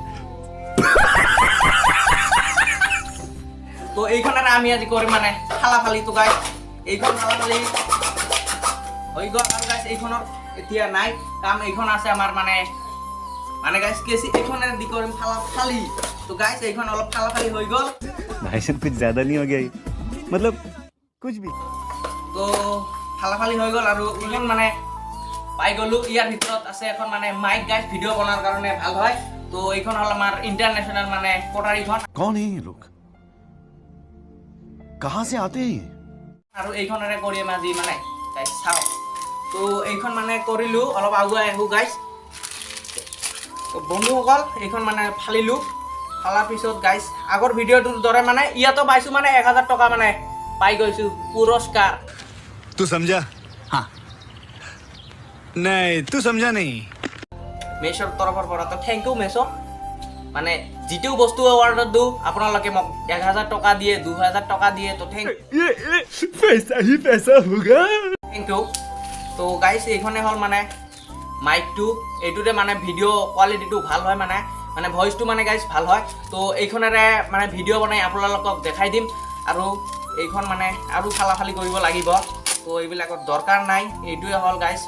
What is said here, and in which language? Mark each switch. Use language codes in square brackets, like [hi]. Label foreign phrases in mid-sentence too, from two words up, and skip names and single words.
[as] তো এইখনৰে আমি আজি কৰিম মানে ফালাফালি তো গাইস এইখন ফালাফালি হৈ গ'ল আৰু গাইস এইখনৰ এতিয়া নাই কাম এইখন আছে আমাৰ মানে গাইস কেছি এইখনে দি কৰিম ফালাফালি তো গাইস এইখন অলপ ফালাফালি হৈ গ'ল [hi] भाई साहब कुछ ज्यादा नहीं हो गया ये? मतलब कुछ भी [as] তো ফালাফালি হৈ গ'ল আৰু এইখন মানে পাই গ'লো ইয়াৰ ভিতৰত আছে এখন মানে মাইক গাইস ভিডিঅ' বনোৱাৰ কাৰণে ভাল হয় তো এইখন হ'ল আমাৰ ইন্টাৰনেশ্যনেল মানে কটাৰীখন [hi] कौन है ये लोग कहाँ से आते हैं ये [as] আৰু এইখনৰে কৰিম আজি মানে গাইস চাও তো এইখন মানে কৰিলো অলপ আগুৱাই আহো গাইস তো বন্ধুসকল এইখন মানে ফালিলো ফালাৰ পিছত গাইস আগৰ ভিডিঅ'টোৰ দৰে মানে ইয়াতো পাইছো মানে 1000 টকা মানে পাই গৈছো পুৰস্কাৰ [hi] तू समझा हाँ नहीं तू समझा नहीं [as] মেছৰ তৰফৰ পৰা তো [en] thank you [as] মেছ মানে যিটো বস্তু অৰ্ডাৰ দিওঁ আপোনালোকে মোক 1000 টকা দিয়ে 2000 টকা দিয়ে তো থেংক [hi] पैसा ही पैसा होगा [as] ইউ তো গাইস এইখনে হ'ল মানে মাইকটো এইটোতে মানে ভিডিঅ' কোৱালিটিটো ভাল হয় মানে ভইচটো মানে গাইস ভাল হয় তো এইখনেৰে মানে ভিডিঅ' বনাই আপোনালোকক দেখাই দিম আৰু এইখন মানে আৰু ফালাফালি কৰিব লাগিব তো এইবিলাকৰ দৰকাৰ নাই এইটোৱে হ'ল গাইস